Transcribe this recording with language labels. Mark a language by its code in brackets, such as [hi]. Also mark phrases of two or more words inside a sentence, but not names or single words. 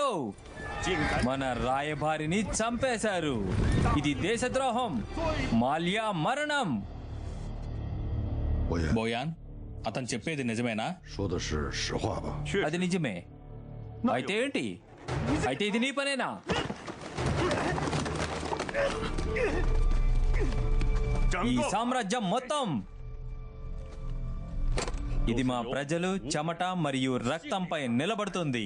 [zh] 竟敢 [te] మన రాయబారిని చంపేశారు. ఇది దేశద్రోహం. మాల్యా మరణం. [zh] 我也 [te] బోయాన్, అతను చెప్పేది నిజమేనా? [zh] 说的是实话吧？ [te] అది నిజమే. అయితే ఏంటి? అయితే ఇది నీ పనేనా? [zh] 整 [te] ఈ [zh] 个 [te] సామ్రాజ్యం మొత్తం ఇది మా ప్రజలు చెమట మరియు రక్తంపై నిలబడుతుంది.